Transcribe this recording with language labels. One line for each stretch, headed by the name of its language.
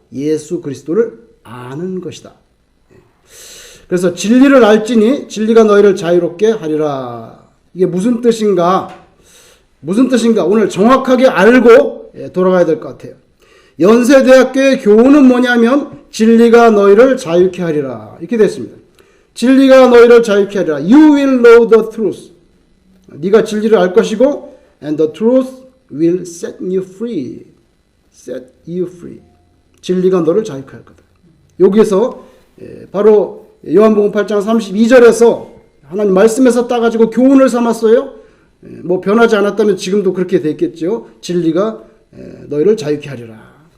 Korean: 예수 그리스도를 아는 것이다. 그래서 진리를 알지니 진리가 너희를 자유롭게 하리라. 이게 무슨 뜻인가? 오늘 정확하게 알고 돌아가야 될 것 같아요. 연세대학교의 교훈은 뭐냐면 진리가 너희를 자유케 하리라. 이렇게 됐습니다. 진리가 너희를 자유케 하리라.
English: You will know the truth.
Korean: 네가 진리를 알 것이고
English: and the truth will set you free. set you free.
Korean: 진리가 너를 자유케 할 거다. 여기에서 바로 요한복음 8장 32절에서 하나님 말씀에서 따가지고 교훈을 삼았어요. 뭐 변하지 않았다면 지금도 그렇게 됐겠죠. 진리가 너희를 자유케 하리라.